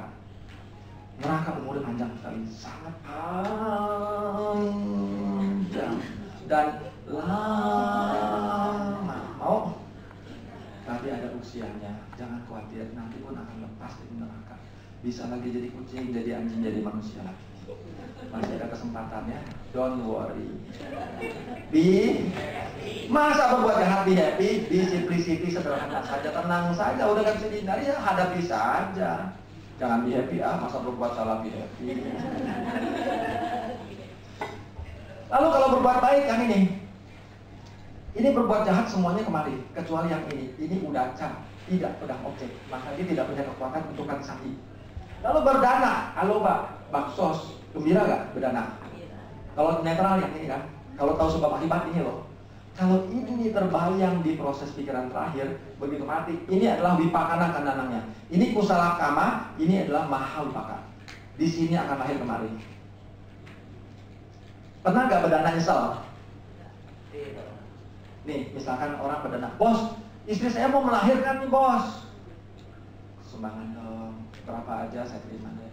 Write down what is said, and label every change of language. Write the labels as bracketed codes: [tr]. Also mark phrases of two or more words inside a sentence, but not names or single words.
[id] Neraka umurnya panjang sekali, sangat panjang dan lama. Mau? Tapi ada usianya, jangan khawatir, nanti pun akan lepas dari neraka. Bisa lagi jadi kucing, jadi anjing, jadi manusia lagi. Masih ada kesempatannya, [en] don't worry. [id] Masa berbuat jahat [en] be happy, be simplicity, [id] sederhana saja, tenang saja, udah gak bisa dihindari ya hadapi saja. Jangan [en] be happy, [id] masa berbuat salah [en] be happy. [id] Lalu kalau berbuat baik yang ini berbuat jahat semuanya kemari, kecuali yang ini udah tidak pedang objek, maka dia tidak punya kekuatan untuk sahi. Lalu berdana, aloba, baksos, gembira gak berdana? Kalau netral yang ini kan, kalau tahu sebab akibat ini loh. Kalau ini terbayang di proses pikiran terakhir, begitu mati, ini adalah [pi] wipakana kandanangnya. Ini kusala kama, [id] ini adalah [pi] maha wipaka. [id] Di sini akan lahir kemari. Pernah gak berdana nyesel? Nih, misalkan orang berdana, bos, istri saya mau melahirkan nih bos. Sumbangan dong, berapa aja saya terima deh.